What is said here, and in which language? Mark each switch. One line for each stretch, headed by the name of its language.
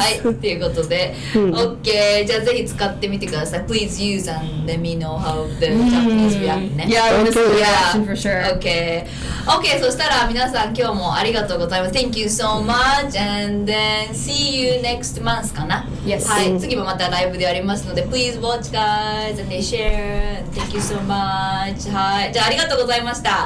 Japanese: はい、ということで、OK。じゃあぜひ使ってみてください。
English: Please use and let me know how the Japanese react ね。 Yeah, I want to see the Yeah. reaction for sure. Okay.
Japanese: Okay, そしたら皆さん今日もありがとうございます。
English: Thank you so much and then see you next month かな。 Yes.
Japanese: はい、次もまたライブでやりますので
English: Please watch guys and they share. Thank you so much.
Japanese: はい、じゃあありがとうございました。